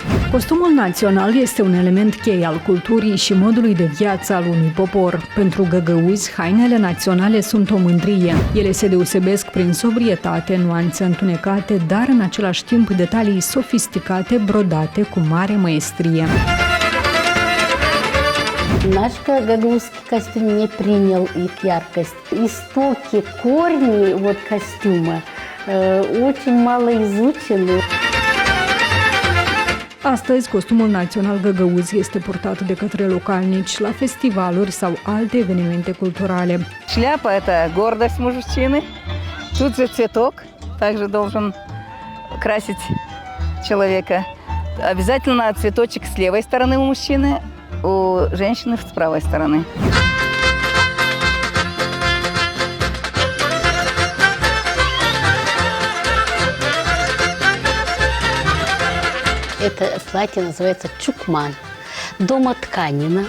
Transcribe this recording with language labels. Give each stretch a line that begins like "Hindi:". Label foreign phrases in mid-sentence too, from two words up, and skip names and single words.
Romanian: Costumul național este un element cheie al culturii și modului de viață al unui popor. Pentru găgăuzi, hainele naționale sunt o mândrie. Ele se deosebesc prin sobrietate, nuanțe întunecate, dar în același timp detalii sofisticate, brodate cu mare maestrie.
Russian: Наш гагаузский костюм не принял их яркость. Истоки, корни костюма очень мало изучены.
Romanian: Astăzi, costumul național găgăuz este purtat de către localnici la festivaluri sau alte evenimente culturale.
Russian: Шляпа – это гордость мужчины. Тут же цветок также должен красить человека. Обязательно цветочек с левой стороны у мужчины, у женщины с правой стороны. Это платье называется чукман, домотканина.